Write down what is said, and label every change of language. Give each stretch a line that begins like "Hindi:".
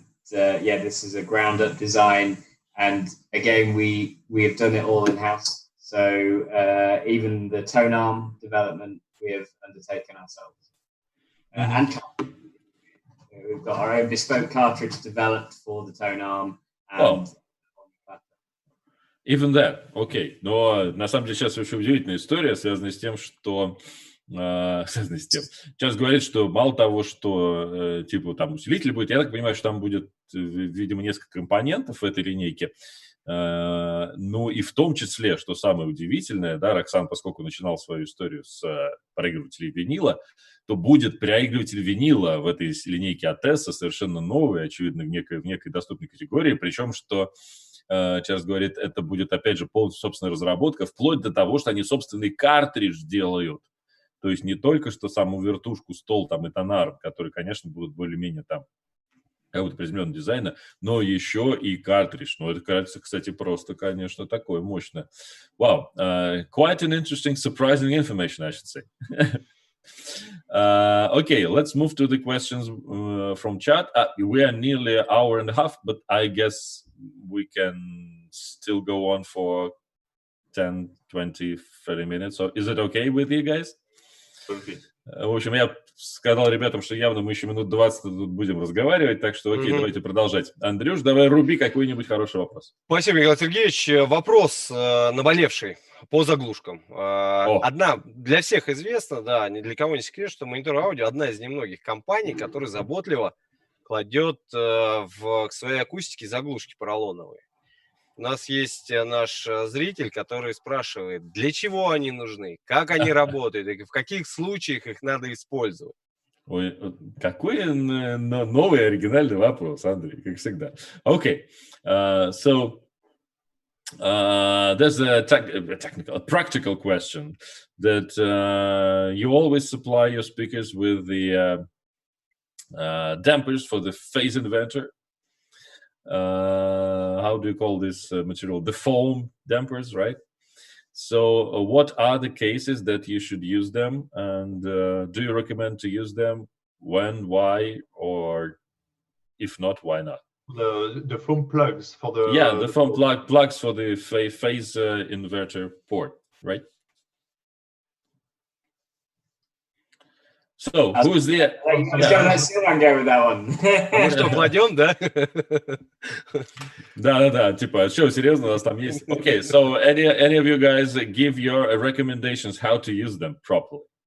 English: This is a ground-up design, and again, we have done it all in-house. So even the tone arm development we have undertaken ourselves, and we've got our own bespoke cartridge developed for the tone arm. And Even that, окей.
Russian: Но на самом деле сейчас очень удивительная история, связанная с тем, что Сейчас говорит, что мало того, что типа там усилитель будет, я так понимаю, что там будет, видимо, несколько компонентов в этой линейке. Ну и в том числе, что самое удивительное, да, Роксан, поскольку начинал свою историю с проигрывателей винила, то будет проигрыватель винила в этой линейке от Tesla совершенно новый, очевидно, в некой доступной категории, причем, что Чарльз говорит, это будет, опять же, полностью собственная разработка, вплоть до того, что они собственный картридж делают. То есть не только что саму вертушку, стол там и тонар, которые, конечно, будут более-менее там какого-то приземленного дизайна, но еще и картридж. Ну, это кажется, кстати, просто, конечно, такое мощное.
English: Wow, quite an interesting, surprising information, I should say. Okay, let's move to the questions from chat. We are nearly an hour and a half, but I guess we can still go on for 10, 20, 30 minutes. So is it okay with you guys?
Russian: В общем, я сказал ребятам, что явно мы еще минут 20 тут будем разговаривать, так что окей, давайте продолжать. Андрюш, давай руби какой-нибудь хороший вопрос. Спасибо, Михаил Сергеевич. Вопрос наболевший по заглушкам. Одна, для всех известна, да, ни для кого не секрет, что монитор аудио одна из немногих компаний, которая заботливо кладет к своей акустике заглушки поролоновые. У нас есть наш зритель, который спрашивает, для чего они нужны, как они работают, и в каких случаях их надо использовать. Ой, какой новый оригинальный вопрос, Андрей, как всегда.
English: Okay, so there's a practical question that you always supply your speakers with the dampers for the phase inverter. How do you call this material? The foam dampers, right? So what are the cases that you should use them? And do you recommend to use them? When, why, or if not, why not? The foam plugs for the... Yeah, the foam plugs for the phase inverter port, right? So, who's there? Let's go with that one.
Russian: Мы что, кладем, да? Да, типа, что, серьезно, у нас там есть?
English: Okay, so any of you guys give your recommendations how to use them properly?